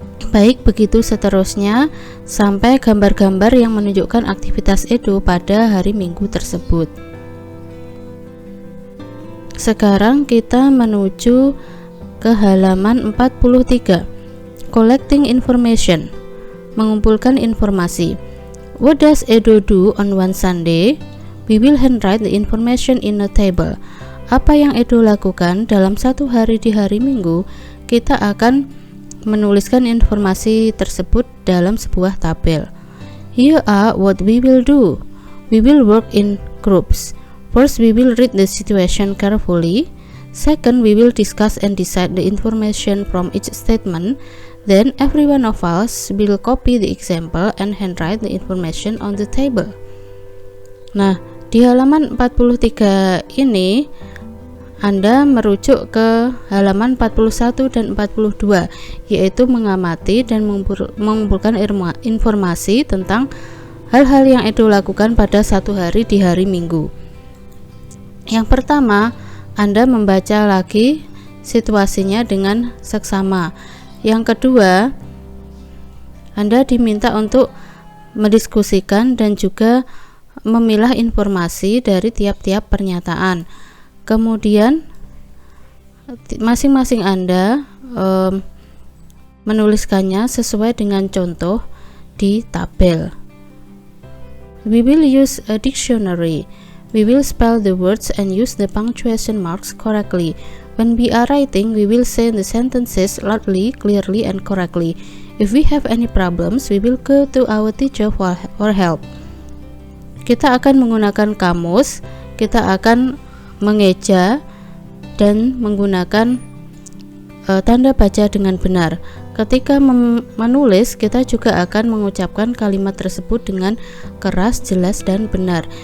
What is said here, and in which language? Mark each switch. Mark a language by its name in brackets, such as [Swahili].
[Indonesian] Baik, begitu seterusnya sampai gambar-gambar yang menunjukkan aktivitas itu pada hari Minggu tersebut. Sekarang kita menuju ke halaman 43. [English] Collecting information, [Indonesian] mengumpulkan informasi. [English] What does Edo do on one Sunday? We will handwrite the information in a table. [Indonesian] Apa yang Edo lakukan dalam satu hari di hari Minggu? Kita akan menuliskan informasi tersebut dalam sebuah tabel. [English] Here are what we will do. We will work in groups. First, we will read the situation carefully. Second, we will discuss and decide the information from each statement. Then, every one of us will copy the example and handwrite the information on the table. [Indonesian] Nah, di halaman 43 ini Anda merujuk ke halaman 41 dan 42, yaitu mengamati dan mengumpulkan informasi tentang hal-hal yang Edo lakukan pada satu hari di hari Minggu. Yang pertama, Anda membaca lagi situasinya dengan seksama. Yang kedua, Anda diminta untuk mendiskusikan dan juga memilah informasi dari tiap-tiap pernyataan. Kemudian masing-masing Anda menuliskannya sesuai dengan contoh di tabel. [English] We will use a dictionary. We will spell the words and use the punctuation marks correctly. When we are writing, we will say the sentences loudly, clearly, and correctly. If we have any problems, we will go to our teacher for help. [Indonesian] Kita akan menggunakan kamus, kita akan mengeja dan menggunakan tanda baca dengan benar. Ketika menulis, kita juga akan mengucapkan kalimat tersebut dengan keras, jelas, dan benar.